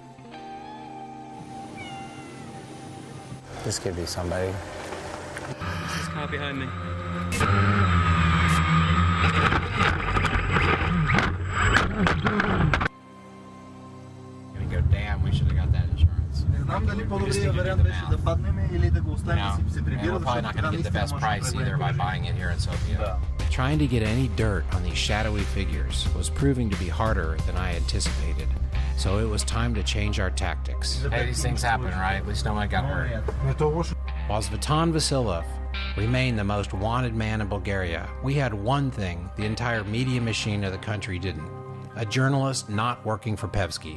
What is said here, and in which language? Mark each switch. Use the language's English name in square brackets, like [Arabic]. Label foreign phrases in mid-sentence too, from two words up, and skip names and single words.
[English] This could be somebody. This is car behind me. Gonna go, damn, we should have got that insurance. [Bulgarian] Дали по-добрият вариант беше да паднем или да го оставим да си се прибира. [English] We're probably not going to get the best price either by buying it here in Sofia. Trying to get any dirt on these shadowy figures was proving to be harder than I anticipated, so it was time to change our tactics. Hey, these things happen, right? At least no one got hurt. While Svetan Vasilov remained the most wanted man in Bulgaria, we had one thing the entire media machine of the country didn't: a journalist not working for Pevski.